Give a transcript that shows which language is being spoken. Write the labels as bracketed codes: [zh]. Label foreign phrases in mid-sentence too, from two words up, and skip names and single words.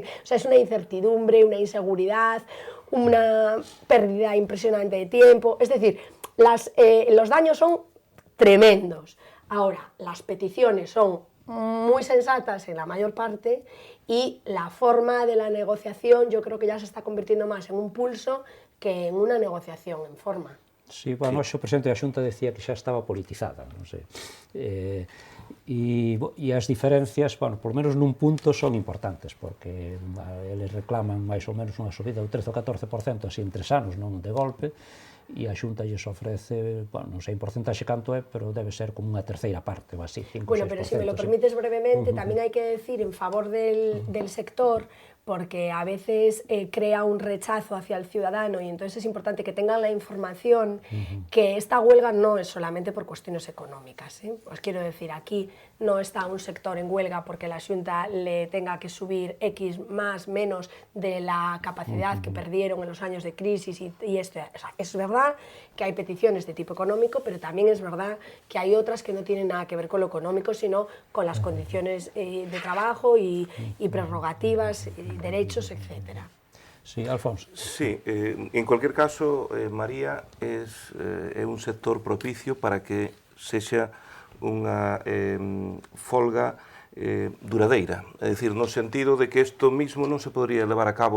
[es] O sea, es una incertidumbre, una inseguridad, una pérdida impresionante de tiempo, es decir, los daños son tremendos. Ahora, las peticiones son muy sensatas en la mayor parte y la forma de la negociación yo creo que ya se está convirtiendo más en un pulso que en una negociación en forma. Sí, bueno, [gl] o presidente da Xunta decía que xa estaba politizada, non sei. E as diferencias, bueno, por menos nun punto son importantes, porque eles reclaman máis ou menos unha subida do 13 ou 14% así en 3 anos, non de golpe, e a Xunta lles ofrece, bueno, non sei en porcentaxe canto é, pero debe ser como unha terceira parte ou así, 5 ou 6%. [es] Bueno, pero si me lo permites brevemente, [gl] tamén hai que decir [es] en favor del sector, porque a veces crea un rechazo hacia el ciudadano y entonces es importante que tengan la información que esta huelga no es solamente por cuestiones económicas. Os quiero decir, aquí no está un sector en huelga porque la Xunta le tenga que subir X más, menos de la capacidad que perdieron en los años de crisis y esto. O sea, es verdad que hay peticiones de tipo económico, pero también es verdad que hay otras que no tienen nada que ver con lo económico, sino con las condiciones de trabajo y prerrogativas, derechos, etc. Sí, Alfonso. Sí, en cualquier caso, [gl] María, é un sector propicio para que sexa unha folga duradeira, é dicir, no sentido de que isto mismo non se podría levar a cabo.